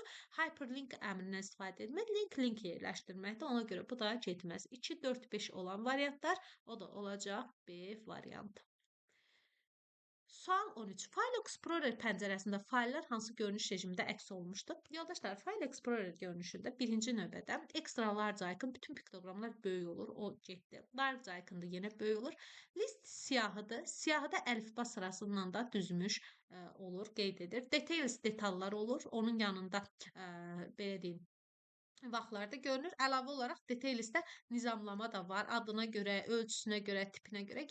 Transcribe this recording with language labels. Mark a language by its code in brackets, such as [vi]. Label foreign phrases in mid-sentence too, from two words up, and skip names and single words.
[az] Hyperlink əmrindən istifadə etmək, link yerləşdirməkdir. Ona görə bu da getməz. 2, 4, 5 olan variantlar, o da olacaq B variantı. Sual 13. File Explorer pəncərəsində fayllar hansı görünüş rejimində əks olunmuşdur? Yoldaşlar, File Explorer görünüşündə birinci növbədə [en] extra large icon [az] bütün piktoqramlar böyük olur, o getdi. [en] Large icon [az] da yenə böyük olur. List siyahıdır. Siyahıda əlifba sırasından da düzmüş olur, qeyd edir. Details detallar olur. Onun yanında belə deyim, vaxtlarda görünür. Əlavə olaraq detailsdə nizamlama da var. Adına görə, ölçüsünə görə, tipinə görə.